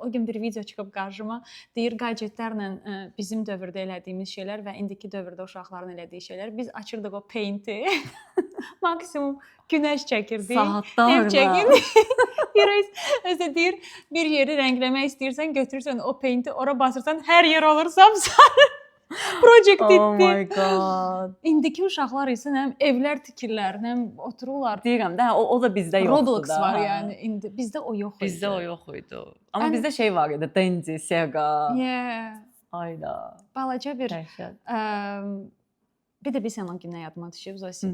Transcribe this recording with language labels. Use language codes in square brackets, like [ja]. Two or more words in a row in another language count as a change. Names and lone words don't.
[az] O gün bir video çıxıb qarşıma, deyir gadgetlərlə bizim dövrdə elədiyimiz şeylər və indiki dövrdə uşaqların elədiyi şeylər. Biz açırdıq o Paint-i, maksimum günəş çəkirdik. Saatlarla. Ev çəkirdik. Özdə deyir, bir yeri rəngləmək istəyirsən, götürürsən o Paint-i, ora basırsan, hər yer olur sapsarı. Project etdi. [en] Oh my god. [az] İndiki uşaqlar isə həm evlər tikirlər, həm otururlar. Deyirəm də, o da bizdə yoxdur da. Roblox var yəni. İndi bizdə o yox idi. Bizdə o yox idi. Amma bizdə şey var idi, Dendy, Sega. [en] Yeah. [az] Ayda. Balaca bir bir də bir sən o günə yadıma düşüb Zosi.